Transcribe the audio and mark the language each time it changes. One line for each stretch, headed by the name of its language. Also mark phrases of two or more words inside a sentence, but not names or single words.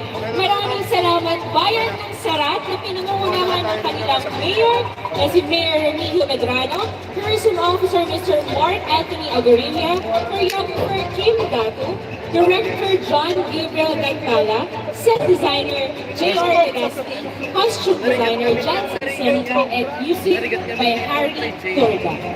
Filipino: Maraming salamat Bayan ng Sarat na pinangungunahan ng kanilang mayor na si Mayor Remigio Medrano, Tourism Officer Mr. Mark Anthony Agoria, Choreographer Kim Gato, Director John Gabriel Gantala, Set Designer J.R. Legasti, Costume Designer Jansen Senica,
English: and music by Harry Torga.